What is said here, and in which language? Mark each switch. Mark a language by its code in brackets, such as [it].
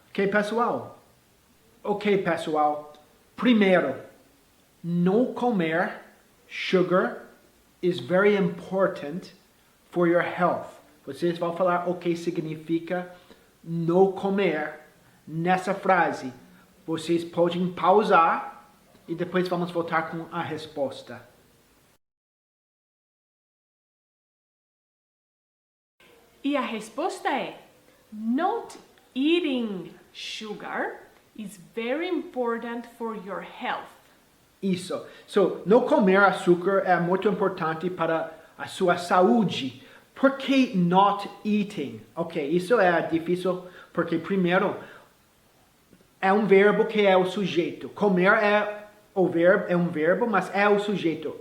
[pt] Ok, pessoal? Ok, pessoal. Primeiro, não comer [en] sugar is very important for your health. [pt] Vocês vão falar o que significa não comer nessa frase. Vocês podem pausar e depois vamos voltar com a resposta. E a resposta é: [en] not eating sugar is very important for your health. [pt] Isso. So, não comer açúcar é muito importante para a sua saúde. Por que [en] not eating? [pt] Ok, isso é difícil porque primeiro é um verbo que é o sujeito. Comer é um verbo, mas é o sujeito.